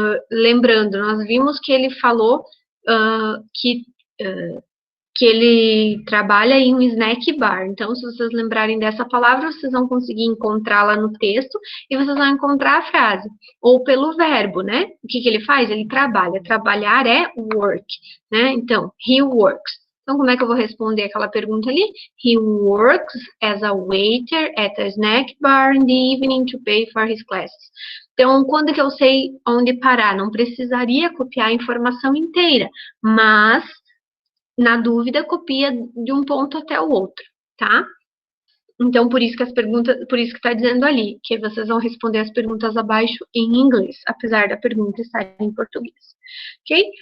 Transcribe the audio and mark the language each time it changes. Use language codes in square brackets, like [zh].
[pt] Lembrando, nós vimos que ele falou que que ele trabalha em um snack bar. Então, se vocês lembrarem dessa palavra, vocês vão conseguir encontrá-la no texto e vocês vão encontrar a frase. Ou pelo verbo, né? O que que ele faz? Ele trabalha. Trabalhar é work, né? Então, [en] he works. [pt] Então, como é que eu vou responder aquela pergunta ali? [en] He works as a waiter at a snack bar in the evening to pay for his classes. [pt] Então, quando que eu sei onde parar? Não precisaria copiar a informação inteira, mas na dúvida, copia de um ponto até o outro, tá? Então, por isso que por isso que está dizendo ali, que vocês vão responder as perguntas abaixo em inglês, apesar da pergunta estar em português, ok?